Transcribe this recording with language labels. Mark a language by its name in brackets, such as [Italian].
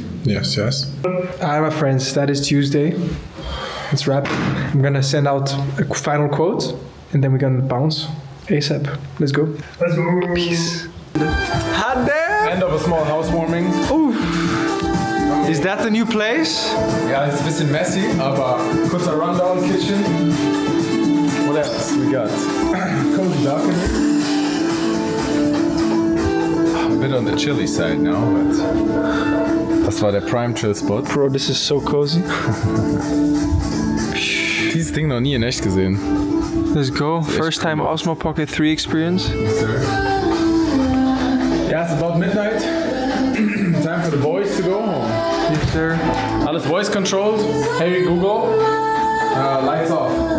[English] Yes. Hi, my friends. That is Tuesday. Let's wrap. I'm gonna send out a final quote, and then we're gonna bounce ASAP. Let's go. Let's go. Peace. Hot damn! End of a small housewarming. Is that the new place? [German] Ja, ist ein bisschen messy, aber kurzer Rundown Kitchen. [English] What else we got? Cozy balcony. A bit on the chilly side now, but [German] das war der [English] Prime Chill Spot. Bro, this is so cozy. [German] Dieses Ding noch nie in echt gesehen. [English] Let's go. First time Osmo Pocket 3 experience. Yeah, it's about midnight. Time for the boys to go home. Yes, sir. [German] Alles [English] voice controlled. Hey Google, lights off.